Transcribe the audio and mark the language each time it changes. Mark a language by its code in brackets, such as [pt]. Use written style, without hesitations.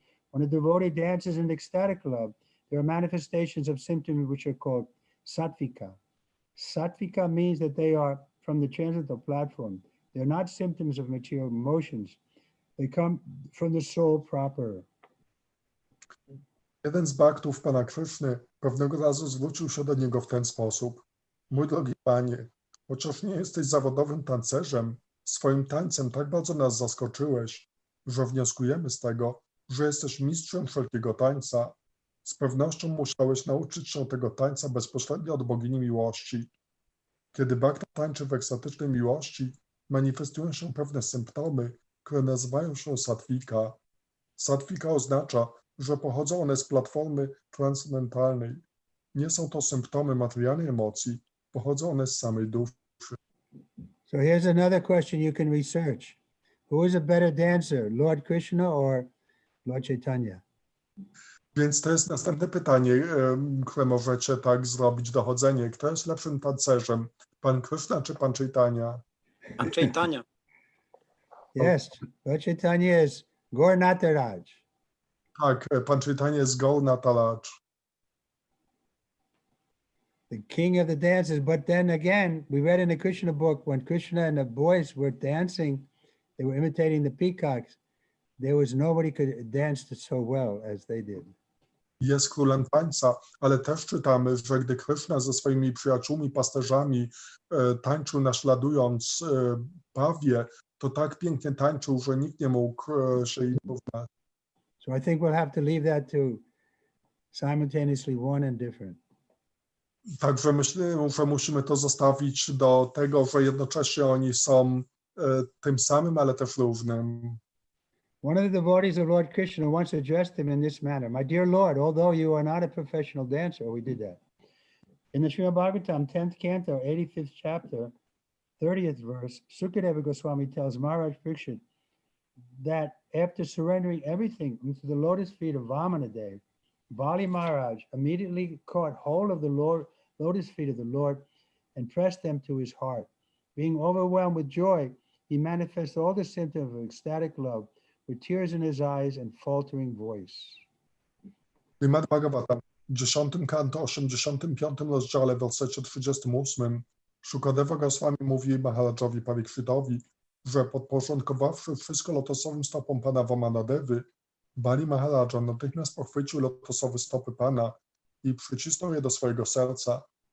[en] When a devotee dances in ecstatic love, there are manifestations of symptoms which are called sattvika. Sattvika means that they are from the transcendental platform. They're not symptoms of material emotions. They come from the soul proper. [pl] Jeden z baktów pana Kryszny pewnego razu zwrócił się do niego w ten sposób. Mój drogi panie, chociaż nie jesteś zawodowym tancerzem, swoim tańcem tak bardzo nas zaskoczyłeś, że wnioskujemy z tego, że jesteś mistrzem wszelkiego tańca. Z pewnością musiałeś nauczyć się tego tańca bezpośrednio od bogini miłości. Kiedy bakta tańczy w ekstatycznej miłości, manifestują się pewne symptomy, które nazywają się sattwika. Sattwika oznacza, że pochodzą one z platformy transcendentalnej. Nie są to symptomy materialnej emocji, pochodzą one z samej duszy. [en] So here's another question you can research. Who is a better dancer, Lord Krishna or Lord Chaitanya? [pl] Więc to jest następne pytanie, które możecie tak zrobić, dochodzenie. Kto jest lepszym tancerzem, pan Krishna czy pan Chaitanya? Pan Chaitanya. [en] Yes, Lord Chaitanya is Gaur Nataraj. [pl] Tak, pan Chaitanya jest Gaur Nataraj. [en] The king of the dances. But then again, we read in the Krishna book, when Krishna and the boys were dancing, they were imitating the peacocks. There was nobody could dance so well as they did. [pl] Jest królem tańca, ale też czytamy, że gdy Krishna ze swoimi przyjaciółmi, pasterzami tańczył naśladując pawie, to tak pięknie tańczył, że nikt nie mógł się im porównać. [en] So I think we'll have to leave that to simultaneously one and different. [pl] Także myślę, że musimy to zostawić do tego, że jednocześnie oni są tym samym, ale też różnym. [en] One of the devotees of Lord Krishna once addressed him in this manner. My dear Lord, although you are not a professional dancer, we did that. In the Srimad Bhagavatam, 10th canto, 85th chapter, 30th verse, Sukadeva Goswami tells Maharaj Parikshit that after surrendering everything into the lotus feet of Vamanadev, Bali Maharaj immediately caught hold of the lotus feet of the Lord and pressed them to his heart. Being overwhelmed with joy, he manifests all the symptoms of ecstatic love with tears in his eyes and faltering voice. [pl] Srimad Bhagavatam w 10 kanto, 85 rozdziale, w wersecie 38, Shukadeva Goswami mówi Maharajowi Parikszytowi, że podporządkowawszy wszystko lotosowym stopom pana Vamanadevy, Bali Maharaja natychmiast pochwycił lotosowe stopy pana i przycisnął je do swojego serca.